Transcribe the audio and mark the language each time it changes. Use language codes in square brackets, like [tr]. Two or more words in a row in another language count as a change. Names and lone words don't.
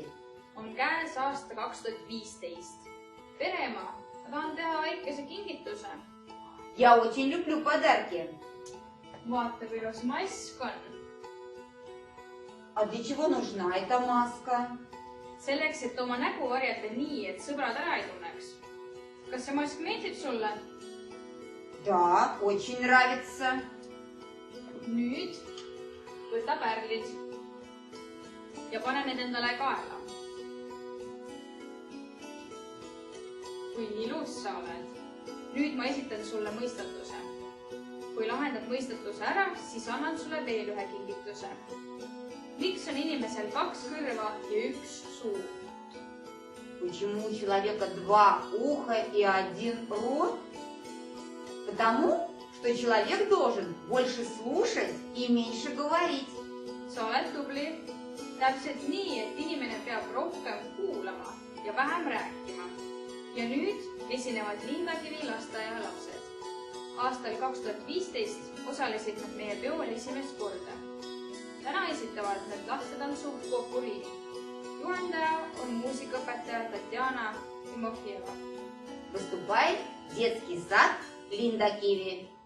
[et] On käes aasta 2015. Peremaa, ma tahan teha väikese kingituse. [ru] Я очень люблю подарки. [et] Vaata, kui ilus mask on. [ru] А для чего нужна эта маска? [et] Selleks, et oma nägu varjata nii, et sõbrad ära ei tunneks. Kas see mask meeldib sulle? [ru] Да, очень нравится. [et] Nüüd võta pärlid ja pane need endale kaela. Kui ilus sa oled. Nüüd ma esitan sulle mõistatuse. Kui lahendad mõistatuse ära, siis annan sulle veel ühe kingituse. Miks on inimesel 2 kõrva ja 1 suu? [ru] Почему у человека 2 уха и 1 рот? Потому, что человек должен больше слушать и меньше говорить. [et] Sa oled tubli. Täpselt nii, et inimene peab rohkem kuulama ja vähem rääkima. Ja nüüd esinevad Lindakivi lasteaia lapsed. Aastal 2015 osalesid nad meie peol esimest korda. Täna esitavad nad lastetantsu Popuriini. Juhendaja on muusikaõpetaja Tatjana Timofjeva. [ru] Выступает детский сад Линдакиви.